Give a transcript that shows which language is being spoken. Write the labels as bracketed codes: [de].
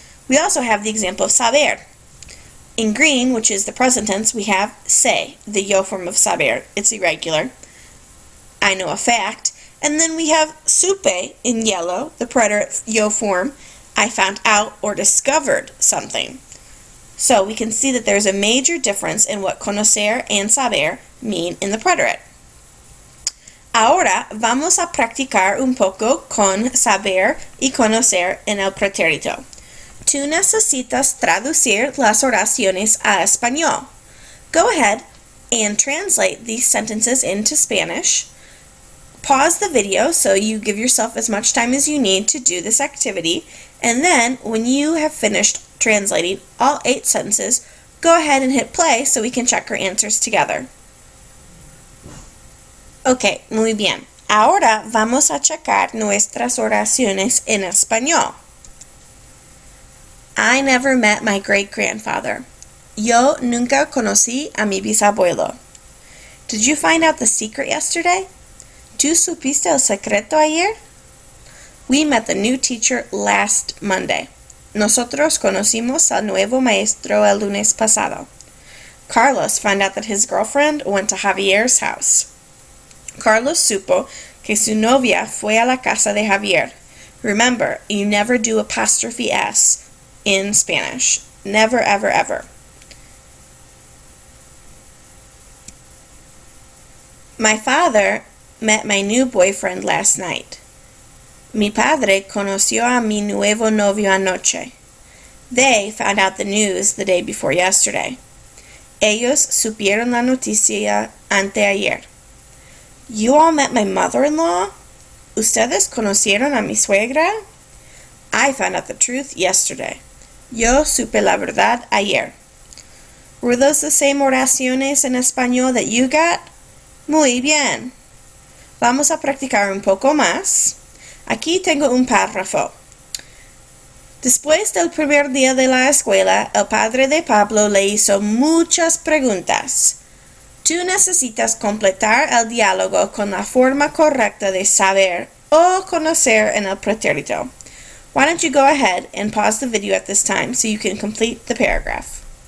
[en] We also have the example of saber. In green, which is the present tense, we have sé, the yo form of saber. It's irregular. I know a fact. And then we have supe in yellow, the preterite yo form. I found out or discovered something. So we can see that there's a major difference in what conocer and saber mean in the preterite. [es] Ahora vamos a practicar un poco con saber y conocer en el pretérito. Tú necesitas traducir las oraciones a español. [en] Go ahead and translate these sentences into Spanish. Pause the video so you give yourself as much time as you need to do this activity, and then when you have finished translating all 8 sentences, go ahead and hit play so we can check our answers together. [es] Ok, muy bien. Ahora vamos a checar nuestras oraciones en español. [en] I never met my great-grandfather. [es] Yo nunca conocí a mi bisabuelo. [en] Did you find out the secret yesterday? [es] ¿Tú supiste el secreto ayer? [en] We met the new teacher last Monday. [es] Nosotros conocimos al nuevo maestro el lunes pasado. [en] Carlos found out that his girlfriend went to Javier's house. [es] Carlos supo que su novia fue a la casa de Javier. [en] Remember, you never do apostrophe S in Spanish. Never, ever, ever. My father met my new boyfriend last night. [es] Mi padre conoció a mi nuevo novio anoche. [en] They found out the news the day before yesterday. [es] Ellos supieron la noticia anteayer. [en] You all met my mother-in-law? [es] ¿Ustedes conocieron a mi suegra? [en] I found out the truth yesterday. [es] Yo supe la verdad ayer. [en] Were those the same [es] oraciones en español [en] that you got? [es] Muy bien. Vamos a practicar un poco más. Aquí tengo un párrafo. Después del primer día de la escuela, el padre de Pablo le hizo muchas preguntas. Tú necesitas completar el diálogo con la forma correcta de saber o conocer en el pretérito. [en] Why don't you go ahead and pause the video at this time so you can complete the paragraph.